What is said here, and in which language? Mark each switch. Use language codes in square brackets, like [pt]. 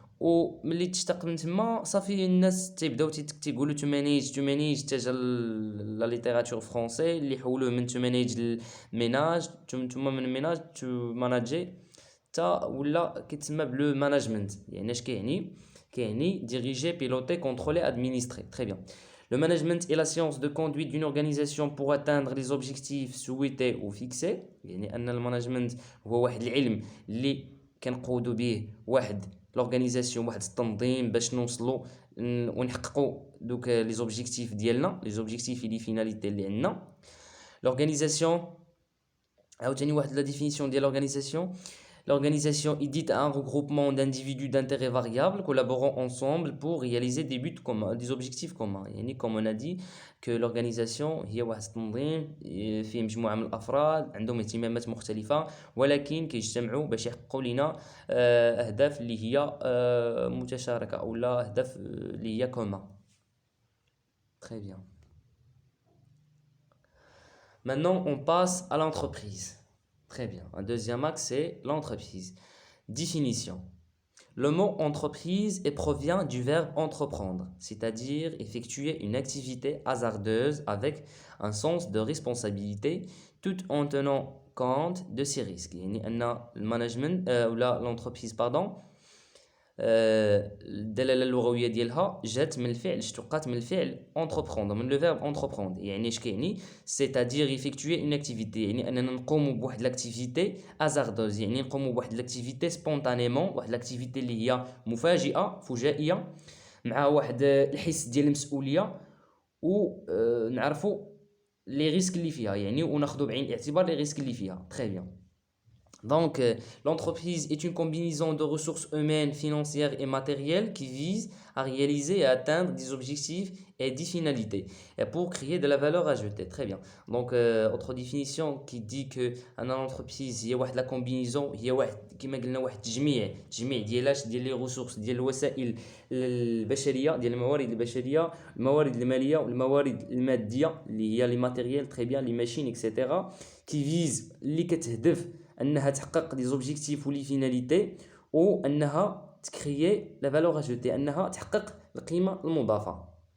[ar] وملي تشتق من تما صافي الناس تيبداو تيقولوا [fr] تو مانيج تاجا لا ليتيراتور فرونسي [ar] اللي حولوه من تو مانيج للميناج، ثم من ميناج تو ماناجي، تا ولا كيتسمى بلو مانجمنت. يعني اش كيعني ديريجي، بيلوتي، كونترولي، ادمينستري. [fr] Très bien. Le management est la science de conduite d'une organisation pour atteindre les objectifs souhaités ou fixés. [ar] يعني أن المانجمنت هو واحد العلم اللي كنقودوا به واحد لورغانيزاسيون، واحد التنظيم باش نوصلوا ونحققوا دوك لي زوبجيكتيف ديالنا، لي زوبجيكتيف لي فيناليتي اللي عندنا. لورغانيزاسيون عاوتاني واحد لا ديفينيسيون ديال لورغانيزاسيون. [fr] L'organisation est dite un regroupement d'individus d'intérêts variables collaborant ensemble pour réaliser des buts communs, des objectifs communs. [ar] يعني [fr] comme on a dit que l'organisation [ar] هي واحد التنظيم فيه مجموعة من الأفراد عندهم اهتمامات مختلفة، ولكن كيجتمعوا باش يحققوا لنا أهداف اللي هي متشاركة أو لا أهداف اللي هي commun. [fr] Très bien. Maintenant, on passe à l'entreprise. Très bien. Un deuxième axe, c'est l'entreprise. Définition. Le mot entreprise provient du verbe entreprendre, c'est-à-dire effectuer une activité hasardeuse avec un sens de responsabilité tout en tenant compte de ses risques. [ar] يعني أن المانجمنت ولا [fr] l'entreprise pardon، [ar] الدلاله اللغويه ديالها جات من الفعل، اشتقات من الفعل entreprendre، من لو فيرب entreprendre. يعني اش كيعني؟ [fr] c'est-à-dire effectuer une activité، [ar] يعني اننا نقوموا بواحد لاكتيفيتي hasardeuse، يعني نقوموا بواحد لاكتيفيتي سبونتانيمون، واحد لاكتيفيتي اللي هي مفاجئه، فجائيه، مع واحد الحس ديال المسؤوليه، ونعرفوا لي ريسك اللي فيها، يعني وناخذوا بعين الاعتبار لي ريسك اللي فيها. [fr] très bien. Donc, l'entreprise est une combinaison de ressources humaines, financières et matérielles qui vise à réaliser et atteindre des objectifs et des finalités et pour créer de la valeur ajoutée. Très bien. Donc, autre définition qui dit que l'entreprise [ar] هي واحد la combinaison، هي واحد كما قلنا واحد تجميع ديال لي ريسورس، ديال الوسائل البشريه، ديال الموارد البشريه، الموارد الماليه والموارد الماديه اللي هي لي ماتيريال، [fr] très bien، [ar] لي ماشين etc، [fr] qui vise [ar] اللي كتهدف انها تحقق لي زوبجيكتيف ولي فيناليتي، وانها تكريي لا فالور اجوتي، انها تحقق القيمه المضافه.